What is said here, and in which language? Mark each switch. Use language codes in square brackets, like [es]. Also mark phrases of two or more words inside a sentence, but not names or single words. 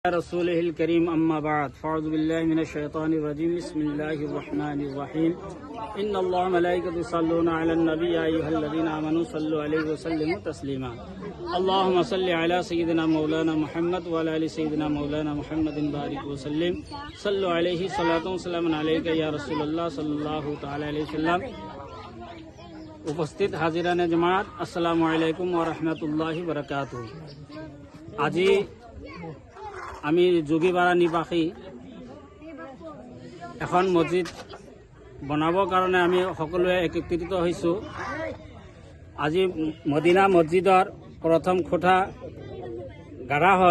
[ar] رسوله الكريم أما بعد فأعوذ بالله من الشيطان الرجيم بسم الله الرحمن الرحيم إن الله ملائكته يصلون على النبي يا أيها الذين آمنوا صلوا عليه وسلموا تسليما اللهم صل على سيدنا مولانا محمد وعلى آل سيدنا مولانا محمد بارك وسلم صلوا عليه صلاة وسلام عليك يا رسول الله صلى الله تعالى عليه وسلم [as] উপস্থিত হাজিরানে জামাত [ar] السلام عليكم ورحمة الله وبركاته. [as] আজি আমি যোগীপাৰা নিবাসী এখন মছজিদ বনাবৰ কাৰণে আমি সকলোৱে একত্ৰিত হৈছোঁ। আজি মদিনা মছজিদৰ প্ৰথম খুঁটা গাঢ়া হ'ল।